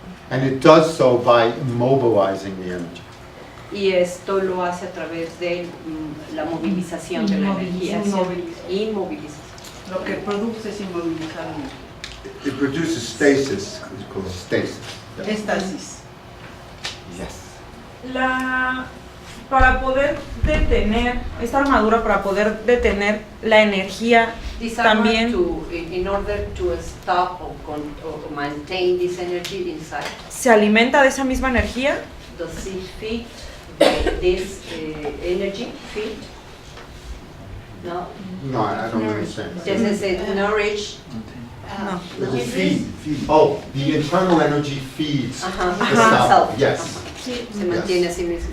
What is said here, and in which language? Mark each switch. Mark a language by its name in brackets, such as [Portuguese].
[English] And it does so by immobilizing the energy. [Spanish] Y esto lo hace a través de la movilización de la energía. Inmovilización. Lo que produce es inmovilizar la energía. [English] It produces stasis, it's called. Stasis. [Spanish] Éstasis. [English] Yes. [Spanish] Para poder detener, esta armadura para poder detener la energía [English] This armor [Spanish] también [English] in order to stop or maintain this energy inside, [Spanish] se alimenta de esa misma energía. [English] does it feed this energy? Feed? No? No, I don't understand. Does it nourish? No. It will feed. Oh, the internal energy feeds the Itself. self. Yes. [Spanish] Se mantiene a sí mismo.